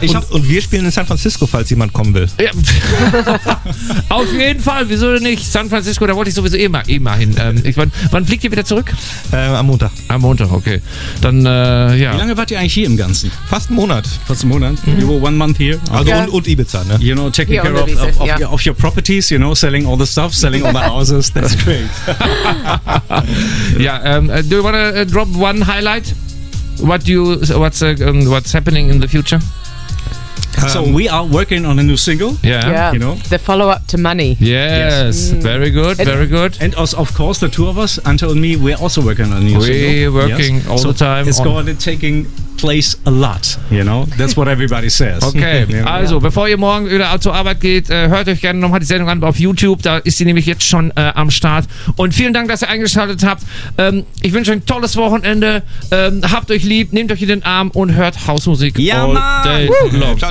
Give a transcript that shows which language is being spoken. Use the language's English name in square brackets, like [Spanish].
[German] Und wir spielen in San Francisco, falls jemand kommen will. Ja. Auf jeden Fall, wieso denn nicht? San Francisco, da wollte ich sowieso immer hin. Wann fliegt ihr wieder zurück? Am Montag. Am Montag, okay. Dann, ja. Wie lange wart ihr eigentlich hier im Ganzen? Fast einen Monat. [English] You were one month here. [German] Also ja. und Ibiza, ne? [English] You know, taking care of your properties, you know, selling all the stuff, selling all the houses, that's great. Ja, do you want to drop one highlight? What's happening in the future? So we are working on a new single. Yeah, you know, the follow-up to Money. Yes. Very good, very good. And us, of course, the two of us, Ante and me, we're also working on a new single. We're working all the time. It's going to taking place a lot, you know. That's what everybody says. [German] Okay, also bevor ihr morgen wieder zur Arbeit geht, hört euch gerne nochmal die Sendung an auf YouTube. Da ist sie nämlich jetzt schon am Start. Und vielen Dank, dass ihr eingeschaltet habt. Ich wünsche euch ein tolles Wochenende. Habt euch lieb, nehmt euch in den Arm und hört Hausmusik all day long.